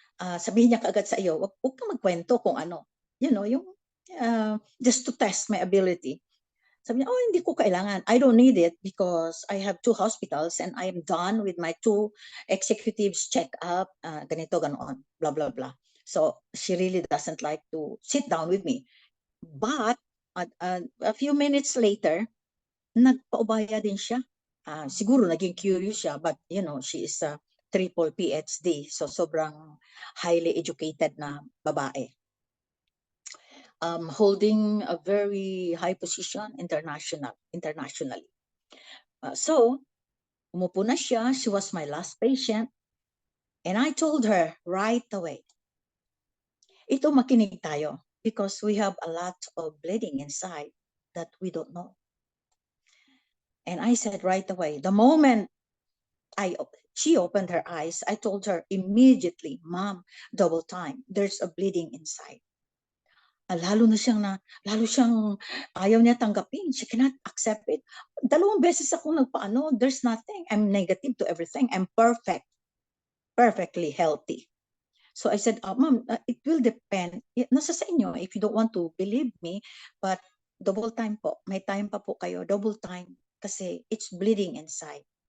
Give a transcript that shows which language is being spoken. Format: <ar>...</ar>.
<tl>Sabihin niya kaagad sa iyo, huwag kang magkwento kung ano.</tl> <en>You know, yung just to test my ability.</en> <tl>Sabi niya, hindi ko kailangan.</tl> <en>I don't need it because I have 2 hospitals and I am done with my 2 executives check-up,</en> <tl>ganito, ganoon,</tl> <en>blah, blah, blah. So, she really doesn't like to sit down with me. But, a few minutes later,</en> <tl>nagpaubaya din siya. Siguro naging curious siya,</tl> <en>but you know, she is a triple PhD, so sobrang highly educated na babae. Holding a very high position internationally. So,</en> <tl>umupo na siya.</tl> <en>She was my last patient. And I told her right away,</en> <tl>ito makinig tayo</tl> <en>because we have a lot of bleeding inside that we don't know. And I said right away, the moment she opened her eyes, I told her immediately, Mom, double time, there's a bleeding inside.</en> <tl>Lalo siyang ayaw niya tanggapin.</tl> <en>She cannot accept it.</en> <tl>2 beses ako nagpaano,</tl> <en>there's nothing. I'm negative to everything. I'm perfectly healthy. So I said, Ma'am, it will depend.</en> <tl>Nasa sa inyo</tl> <en>if you don't want to believe me, but double time po.</en> <tl>May time pa po kayo, double time. Kasi</tl> <en>it's bleeding inside.</en>